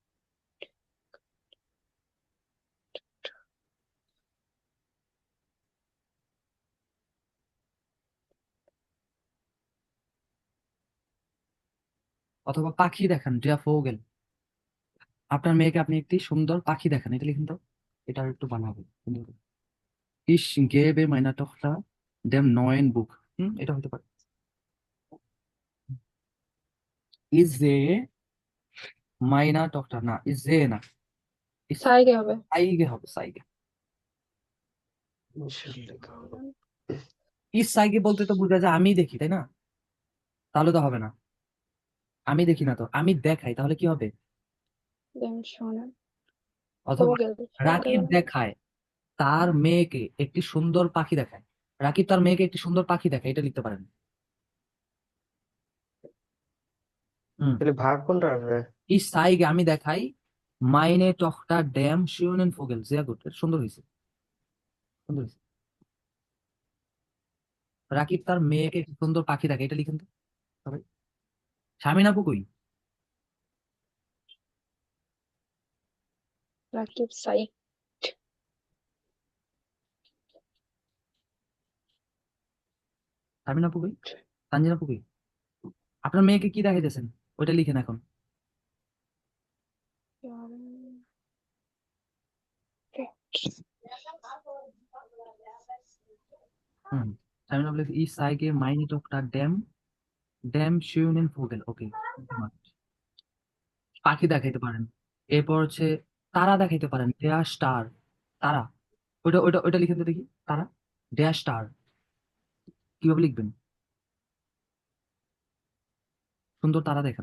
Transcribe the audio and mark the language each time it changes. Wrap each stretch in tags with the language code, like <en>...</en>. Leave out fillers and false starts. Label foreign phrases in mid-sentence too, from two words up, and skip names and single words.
<bn>অথবা পাখি দেখান,</bn> <de>der Vogel,</de> <bn>আপনার মেয়েকে আপনি একটি সুন্দর পাখি দেখান, এটা লিখেন তো, এটা আর একটু বানাবো সুন্দর করে।</bn> <de>Ich gebe meiner Tochter dem neuen Buch,</de> <bn>এটা হতে পারে,</bn> <de>ich sehe meiner Tochter, না ich sehe না, ich</de> <bn>সাইকে হবে। zeige হবে, zeige,</bn> <de>ich zeige</de> <bn>বলতে তো বোঝা যায় আমি দেখি, তাই না? তাহলে তো হবে না। আমি দেখি না তো, আমি দেখাই, তাহলে কি হবে? দেন শোনেন অথবা ভোগেল রাকিব দেখায় তার মেয়েকে একটি সুন্দর পাখি দেখায়। রাকিব তার মেয়েকে একটি সুন্দর পাখি দেখায়, এটা লিখতে পারেন। হুম। তাহলে ভাগ কোনটা আসবে?</bn> <de>Ich zeige</de> <bn>আমি দেখাই</bn> <de>meine Tochter dem schönen Vogel. Sehr gut.</de> <bn>এটা সুন্দর হয়েছে, সুন্দর হয়েছে। রাকিব তার মেয়েকে একটি সুন্দর পাখি দেখায়, এটা লিখেন তো সবাই। শামিন আপু কই? রাকিব সাই শামিন আপু কই? তানজিন আপু কই? আপনার মেয়েকে কি দেখাইতেছেন ওইটা লিখেন এখন। হুম। শামিন আপু লিখে</bn> <de>Ich zeige meine Tochter dem schönen Vogel.</de> <bn>ওকে, পাখি দেখাইতে পারেন। এরপর হচ্ছে তারা দেখাইতে পারেন,</bn> <de>der Star,</de> <bn>তারা। ওইটা ওইটা ওইটা লিখেন তো দেখি, তারা,</bn> <de>der Star</de> <bn>কিভাবে লিখবেন? সুন্দর তারা দেখান।</bn>